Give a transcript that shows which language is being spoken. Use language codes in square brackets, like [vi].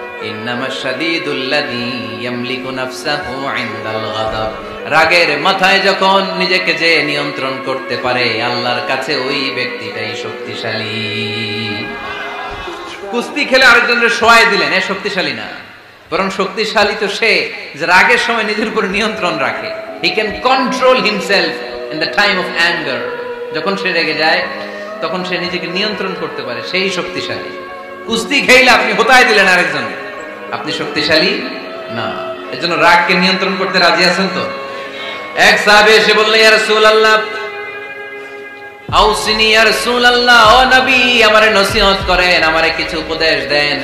[ar] ইন্নামাশ শাদীদুল্লাযী ইয়ামলিকু নাফসাহু ইনদাল গাদাব, [bn] রাগের মাথায় যখন নিজেকে যে নিয়ন্ত্রণ করতে পারে আল্লাহর কাছে ওই ব্যক্তিটাই শক্তিশালী। কুস্তি খেলে আরেকজনের শোয়ায় দিলেন, এ শক্তিশালী না, বরং শক্তিশালী তো সে যে রাগের সময় নিজের উপর নিয়ন্ত্রণ রাখে। [en] He can control himself in the time of anger. [bn] যখন সে রেগে যায় তখন সে নিজেকে নিয়ন্ত্রণ করতে পারে, সেই শক্তিশালী। কুস্তি খেলে আপনি হোতায় দিলেন আরেকজন, আপনি শক্তিশালী না। এজন্য রাগকে নিয়ন্ত্রণ করতে রাজি আছেন তো? এক সাহাবী এসে বললেন, [ar] ইয়া রাসূলুল্লাহ আউসিনি, [bn] ইয়া রাসূলুল্লাহ, ও নবী আমারে নসিহত করেন, আমারে কিছু উপদেশ দেন।